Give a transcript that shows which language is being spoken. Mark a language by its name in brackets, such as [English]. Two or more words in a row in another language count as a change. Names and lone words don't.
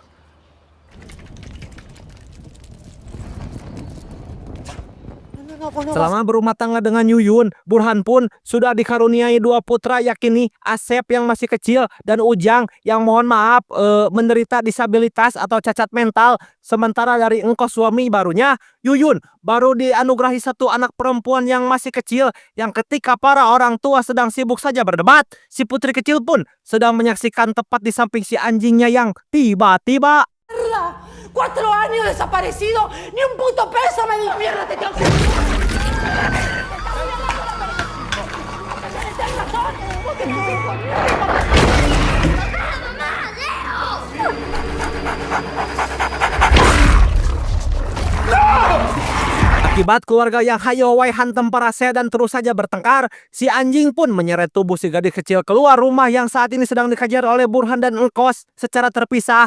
[Indonesian] Selama berumah tangga dengan Yuyun, Burhan pun sudah dikaruniai 2 putra, yakni Asep yang masih kecil dan Ujang yang mohon maaf menderita disabilitas atau cacat mental. Sementara dari Engkos suami barunya, Yuyun baru dianugerahi 1 anak perempuan yang masih kecil, yang ketika para orang tua sedang sibuk saja berdebat, si putri kecil pun sedang menyaksikan tepat di samping si anjingnya yang tiba-tiba [Spanish] 4 años desaparecido, ni un puto peso me di mierda, te tengo que... [Indonesian] Akibat keluarga yang [Sundanese] hayowai hantem parase [Indonesian] dan terus saja bertengkar, si anjing pun menyeret tubuh si gadis kecil keluar rumah yang saat ini sedang dikejar oleh Burhan dan Engkos secara terpisah.